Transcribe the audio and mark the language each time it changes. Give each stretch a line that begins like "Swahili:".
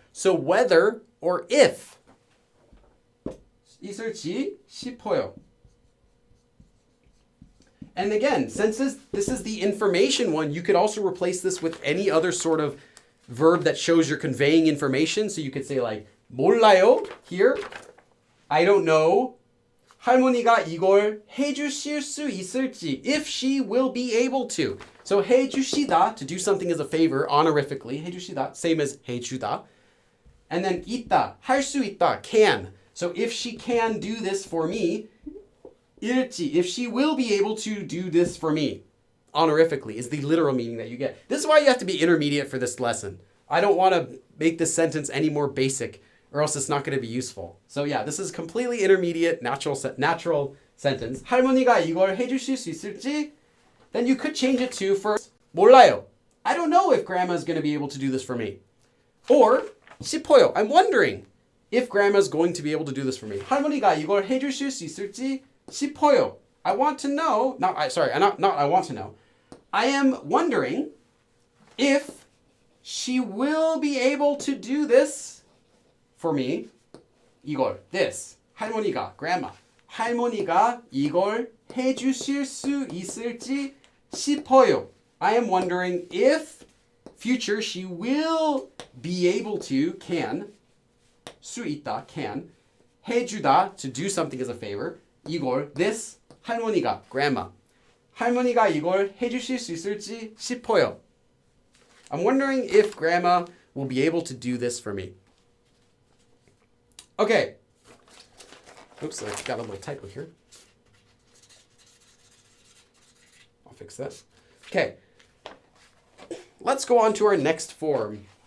English: So whether or if.
Korean: 있을지 싶어요.
English: And again, since this is the information one, you could also replace this with any other sort of verb that shows you're conveying information. So you could say like 몰라요 here. I don't know.
Korean: 할머니가 이걸 해주실 수 있을지.
English: If she will be able to. So 해주시다, to do something as a favor, honorifically. 해주시다, same as 해주다. And then 있다, 할 수 있다, can. So if she can do this for me, 일지, if she will be able to do this for me, honorifically, is the literal meaning that you get. This is why you have to be intermediate for this lesson. I don't want to make this sentence any more basic, or else it's not going to be useful. So yeah, this is completely intermediate, natural sentence.
Korean: 할머니가 이걸 해주실 수 있을지?
English: Then you could change it to first, 몰라요. I don't know if grandma is going to be able to do this for me. Or, 싶어요. I'm wondering if grandma is going to be able to do this for me.
Korean: 할머니가 이걸 해주실 수 있을지? 싶어요.
English: I want to know, not I want to know. I am wondering if she will be able to do this for me. 이걸, this. 할머니가, grandma.
Korean: 할머니가 이걸 해주실 수 있을지 싶어요.
English: I am wondering if future she will be able to, can, 수 있다, can, 해주다, to do something as a favor. 이걸, this, 할머니가, grandma.
Korean: 할머니가 이걸 해주실 수 있을지 싶어요.
English: I'm wondering if grandma will be able to do this for me. Okay. Oops, I got a little typo here. I'll fix that. Okay. let's go on to our next form.